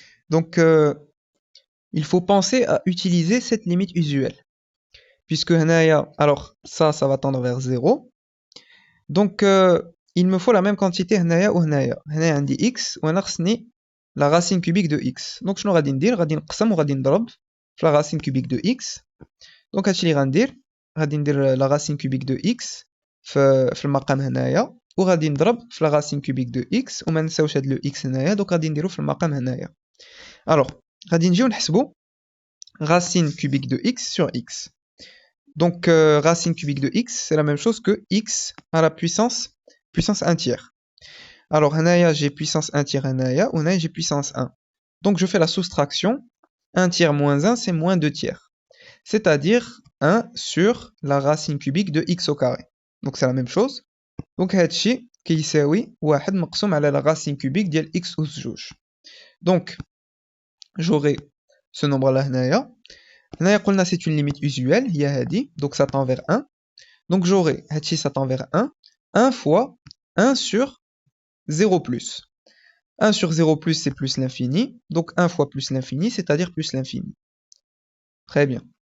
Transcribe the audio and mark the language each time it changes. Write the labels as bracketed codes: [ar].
[fr] Donc il faut penser à utiliser cette limite usuelle, puisque هنايا, alors ça va tendre vers 0. Donc il me faut la même quantité هنايا و هنايا. [ar] هنايا عندي x وأنا خصني [fr] la racine cubique de x. [ar] Donc شنو غادي ندير, غادي نقسم وغادي نضرب في [fr] la racine cubique de x. [ar] Donc هادشي اللي غندير, غادي ندير [fr] la racine cubique de x [ar] في المقام هنايا, وغادي نضرب في la racine cubique de x, وما نساوش هاد le x هنايا, donc غادي نديرو في المقام هنايا. [fr] Alors [ar] غادي نجيو نحسبو [fr] racine cubique de x sur x. Donc racine cubique de x c'est la même chose que x à la puissance 1 tiers. Alors هنايا j'ai puissance 1 tiers هنايا, وهنايا j'ai puissance 1. Donc je fais la soustraction, 1 tiers moins 1 c'est moins 2 tiers. C'est-à-dire 1 sur la racine cubique de x au carré. Donc c'est la même chose. [ar] Donc هادشي كيساوي 1 مقسوم على [fr] la racine cubique [ar] ديال x أس 2. [fr] Donc, j'aurai ce nombre-là, هنايا. هنايا قلنا c'est une limite usuelle, [ar] هي هادي, [fr] donc ça tend vers 1. Donc j'aurai, هادشي ça tend vers 1, 1 fois 1 sur 0 plus. 1 sur 0 plus, c'est plus l'infini. Donc 1 fois plus l'infini, c'est-à-dire plus l'infini. Très bien.